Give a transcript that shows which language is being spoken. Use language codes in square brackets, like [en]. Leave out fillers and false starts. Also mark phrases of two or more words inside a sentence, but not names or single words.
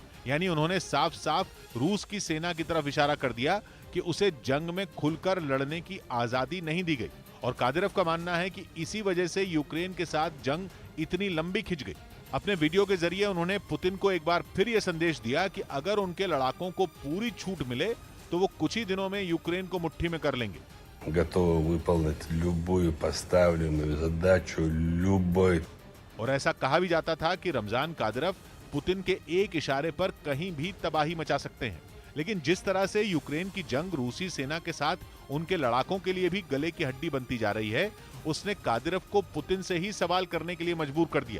[hi] यानी उन्होंने साफ साफ रूस की सेना की तरफ इशारा कर दिया कि उसे जंग में खुलकर लड़ने की आजादी नहीं दी गई। और कादिरोव का मानना है कि इसी वजह से यूक्रेन के साथ जंग इतनी लंबी खिंच गई। अपने वीडियो के जरिए उन्होंने पुतिन को एक बार फिर यह संदेश दिया कि अगर उनके लड़ाकों को पूरी छूट मिले तो वो कुछ ही दिनों में यूक्रेन को मुट्ठी में कर लेंगे। [ru] Готовы выполнить любую поставленную задачу любой। [hi] और ऐसा कहा भी जाता था कि रमजान कादिरोव पुतिन के एक इशारे पर कहीं भी तबाही मचा सकते हैं। लेकिन जिस तरह से यूक्रेन की जंग रूसी सेना के साथ उनके लड़ाकों के लिए भी गले की हड्डी बनती जा रही है, उसने कादिरोव को पुतिन से ही सवाल करने के लिए मजबूर कर दिया।